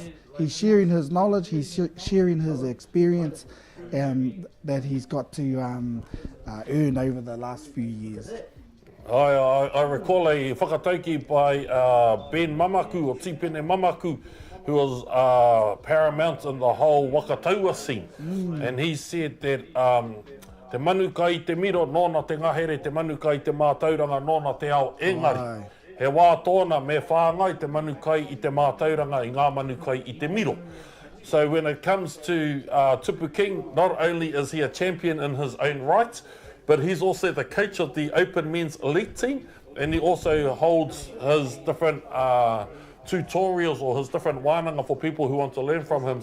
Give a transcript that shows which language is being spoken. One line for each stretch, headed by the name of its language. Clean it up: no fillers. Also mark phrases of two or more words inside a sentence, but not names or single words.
English: He's sharing his knowledge, he's sharing his experience that he's got to earn over the last few years. I recall a whakatauki by Ben Mamaku, or Tipene Mamaku, who was paramount in the whole Wakataua scene. And he said that
Māori: te manuka i te miro, nōna te ngahere, te manuka i te mātauranga, nōna te ao engari. He wā tōna me whāngai te manukai i te mātauranga i ngā manukai i te miro.
English: So when it comes to Tupu King, not only is he a champion in his own right, but he's also the coach of the Open Men's Elite team, and he also holds his different tutorials or his different wānanga for people who want to learn from him.